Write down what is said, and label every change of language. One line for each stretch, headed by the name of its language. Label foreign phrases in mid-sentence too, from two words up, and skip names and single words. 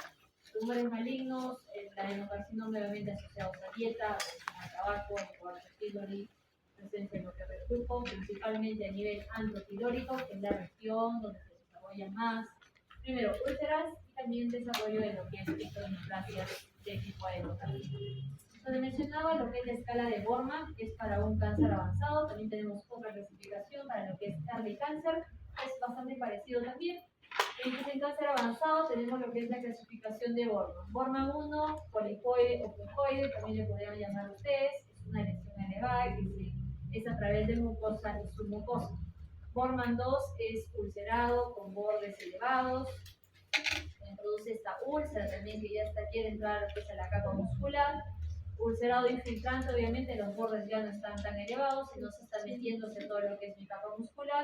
Spanish: Tumores malignos, el adenocarcinoma obviamente asociados a dieta, a tabaco, Helicobacter pylori, presencia de lo que reflujo, principalmente a nivel antropilórico, que es la región donde se desarrolla más, primero úlceras y también desarrollo de lo que es ectoneoplasias de tipo adenocarcinoma. Donde mencionaba lo que es la escala de Borman, que es para un cáncer avanzado. También tenemos otra clasificación para lo que es early cáncer, es bastante parecido también. Entonces, en cáncer avanzado tenemos lo que es la clasificación de Borman. Borman 1, polipoide o puncoide, también le podrían llamar ustedes, es una lesión elevada que es a través de mucosa y submucosa. Borman 2 es ulcerado con bordes elevados. Produce esta úlcera también que ya quiere entrar a la capa muscular. Ulcerado infiltrante, obviamente los bordes ya no están tan elevados, sino se está metiéndose todo lo que es mi capa muscular.